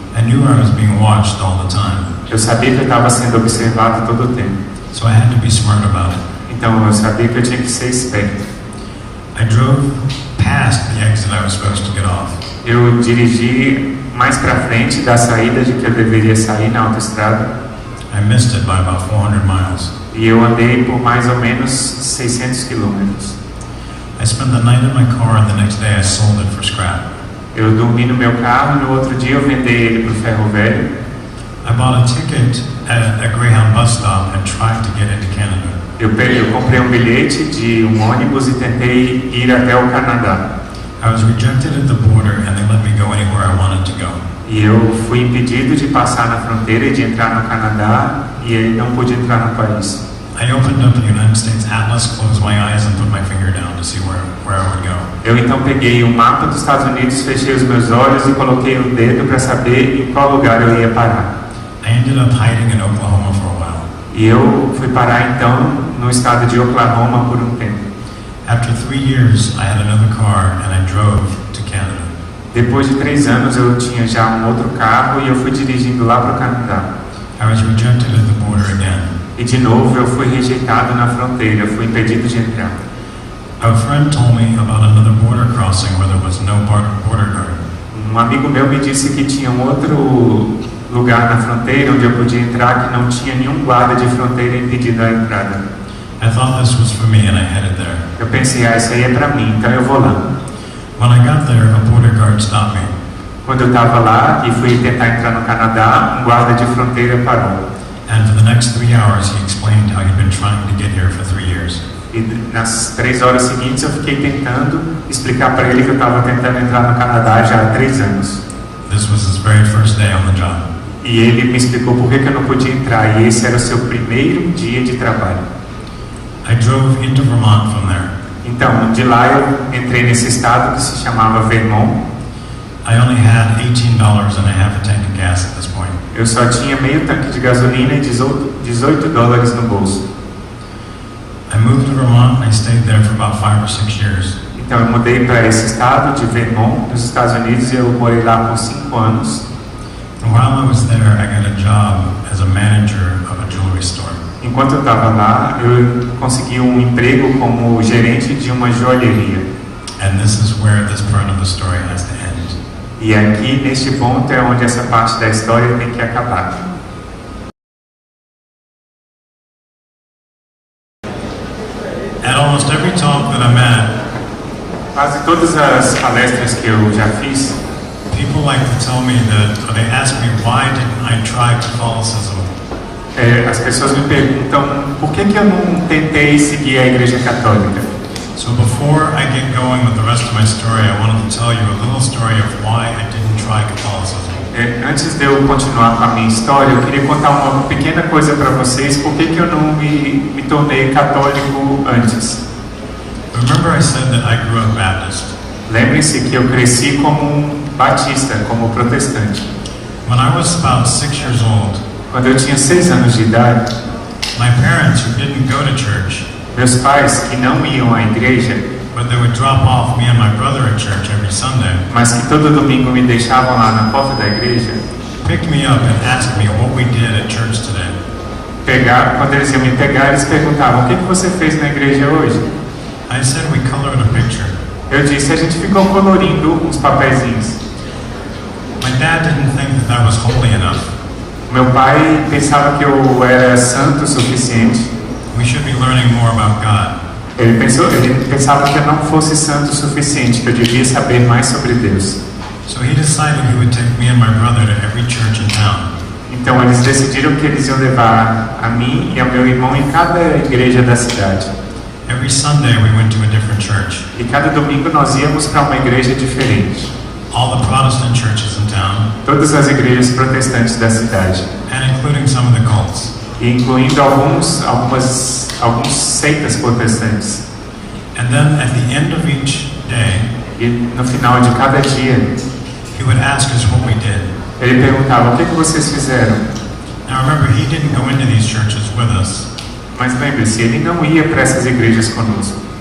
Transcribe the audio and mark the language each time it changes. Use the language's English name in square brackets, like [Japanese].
[English] I knew I was being watched all the time. [Portuguese] Eu sabia que eu estava sendo observado todo o tempo. [English] So I had to be smart about it. [Portuguese] Então eu sabia que eu tinha que ser esperto. [English] I drove past the exit I was supposed to get off. [Portuguese] Eu dirigi mais para frente da saída de que eu deveria sair na autoestrada. [English] I missed it by about 400 miles. [Portuguese] E eu andei por mais ou menos 600 quilômetros. [English] I spent the night in my car and the next day I sold it for scrap. [Portuguese] Eu dormi no meu carro e no outro dia eu vendei ele para o ferro velho. [English] I bought a ticket at a Greyhound bus stop and tried to get into Canada. [Portuguese] Eu comprei um bilhete de um ônibus e tentei ir até o Canadá. [English] I was rejected at the border and they let me go anywhere I wanted to go. [Portuguese] E E eu fui impedido de passar na fronteira e de entrar no Canadá, e ele não pôde entrar no país. [English] I opened up the United States atlas, closed my eyes, and put my finger down to see where I would go. [Portuguese] Eu então peguei o mapa dos Estados Unidos, fechei os meus olhos e coloquei o dedo para saber em qual lugar eu ia parar. [English] I ended up hiding in Oklahoma for a while. [Portuguese] E eu fui parar então no estado de Oklahoma por um tempo. [English] After 3 years, I had another car and I drove to Canada. [Portuguese] Depois de 3 anos eu tinha já um outro carro e eu fui dirigindo lá para o Canadá. [English] I was rejected at the border again. [Portuguese] E de novo eu fui rejeitado na fronteira, eu fui impedido de entrar. [English] A friend told me about another border crossing where there was no border guard. [Portuguese] Um amigo meu me disse que tinha um outro lugar na fronteira onde eu podia entrar que não tinha nenhum guarda de fronteira impedindo a entrada. [English] I thought this was for me and I headed there. [Portuguese] Eu pensei, isso aí é para mim, então eu vou lá. [English] When I got there, a border guard stopped me. [Portuguese] Quando eu estava lá e fui tentar entrar no Canadá, um guarda de fronteira parou. [English] And for the next 3 hours, he explained how he'd been trying to get here for 3 years. [Portuguese] E nas 3 horas seguintes eu fiquei tentando explicar para ele que eu estava tentando entrar no Canadá já há 3 anos. [English] This was his very first day on the job. [Portuguese] E ele me explicou por que eu não podia entrar, e esse era o seu primeiro dia de trabalho. [English] I drove into Vermont from there. [Portuguese] Então, de lá eu entrei nesse estado que se chamava Vermont. [English] I only had $18 and a half a tank of gas at this point. [Portuguese] Eu só tinha meio tanque de gasolina e $18 no bolso. [English] I moved to Vermont and I stayed there for about 5 or 6 years. [Portuguese] Então eu mudei para esse estado de Vermont, nos Estados Unidos, e eu morei lá por 5 anos. [English] And while I was there, I got a job as a manager of a jewelry store. [Portuguese] Enquanto eu estava lá, eu consegui um emprego como gerente de uma joalheria. [English] And this is where this part of the story has to end. [Portuguese] E aqui, neste ponto, é onde essa parte da história tem que acabar. [English] At almost every talk that I'm at, [Portuguese] Quase todas as palestras que eu já fiz, [English] people like to tell me that, or they ask me, why didn't I try Catholicism? [Portuguese] as pessoas me perguntam por que eu não tentei seguir a Igreja Católica. [English] So before I get going with the rest of my story, I wanted to tell you a little story of why I didn't try Catholicism. [Portuguese] Antes de eu continuar com a minha história, eu queria contar uma pequena coisa para vocês, por que eu não me tornei católico antes. [English] Remember I said that I grew up Baptist. [Portuguese] Lembre-se que eu cresci como um batista, como protestante. [English] When I was about 6 years old, [Portuguese] Quando eu tinha 6 anos de idade, [English] my parents, who didn't go to church, [Portuguese] meus pais, que não iam à igreja, [English] but they would drop off me and my brother at church every Sunday, [Portuguese] mas que todo domingo me deixavam lá na porta da igreja, [English] picked me up and asked me what we did at church today. [Portuguese] quando eles iam me pegar, eles perguntavam, o que você fez na igreja hoje? [English] I said we colored a picture. [Portuguese] Eu disse, a gente ficou colorindo uns papeizinhos. [English] My dad didn't think that was holy enough. [Portuguese] Meu pai pensava que eu era santo o suficiente. [English] We should be learning more about God. [Portuguese] Ele pensava que eu não fosse santo o suficiente, que eu devia saber mais sobre Deus. [English] So he decided he would take me and my brother to every church in town. [Portuguese] Então eles decidiram que eles iam levar a mim e ao meu irmão em cada igreja da cidade. [English] Every Sunday we went to a different church. [Portuguese] E cada domingo nós íamos para uma igreja diferente. [English] All the Protestant churches in town, [Portuguese] Todas as igrejas protestantes da cidade. [English] and including some of the cults. [Portuguese] E incluindo alguns seitas protestantes. [English] And then at the end of each day, [Portuguese] E no final de cada dia, [English] he would ask us what we did. [Portuguese] ele perguntava, o que vocês fizeram? [English] Now remember, he didn't go into these churches with us. [Portuguese] Mas lembre-se, ele não ia para essas igrejas conosco.